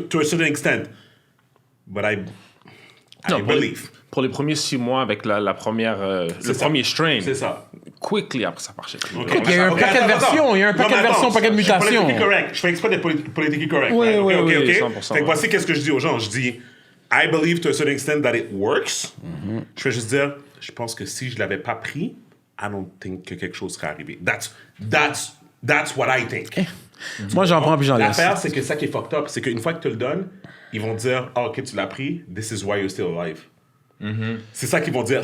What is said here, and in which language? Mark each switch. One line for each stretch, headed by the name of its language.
English: To a certain extent. But I believe.
French: Pour les premiers 6 mois avec la première, le ça. premier strain, C'est ça. quickly après ça marchait. OK. Il y a un paquet de versions, il y a un paquet de versions, un paquet de mutations. Je fais exprès d'être politiquement correct. Oui, OK, oui, OK, oui, OK. 100%, Fait que voici qu'est-ce que je dis aux gens. Je dis,
English: I believe to a certain extent that it works.
French: Je vais juste dire, je pense que si je l'avais pas pris,
English: I don't think
French: que quelque chose serait arrivé.
English: That's what I think.
French: Moi, j'en prends puis j'en laisse. L'affaire, c'est que ça qui est fucked up, c'est qu'une fois que tu le donnes, ils vont dire, ah, ok, tu l'as pris,
English: this is why you're still alive.
French: C'est ça qu'ils vont dire.